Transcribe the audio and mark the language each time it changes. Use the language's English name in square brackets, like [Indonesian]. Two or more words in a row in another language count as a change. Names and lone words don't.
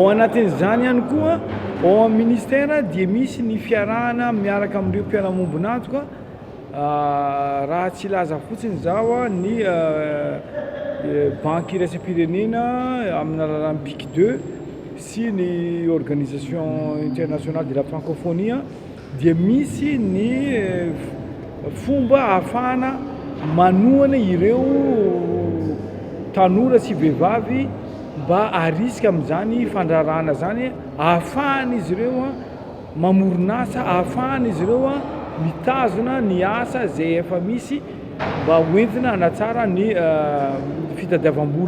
[Malagasy] Ao anatin'izany ihany koa ao amin'ny ministera dia misy ny fiarahana miaraka amin'ireo mpiara-mombona antoka. Raha tsy laza fotsiny izao ny banky iraisam-pirenena amin'ny alalan'ny BIC 2 sy ny [French] organisation internationale de la francophonie [Malagasy] dia misy ny fomba ahafahana manohana ireo tanora sy vehivavy mba harisika amin'izany fandraharahana zany, ahafahana izy ireo mamoronasa, ahafahana izy ireo mitazona ny asa izay efa misy mba hoentina hanatsara ny fitadiavam-bola.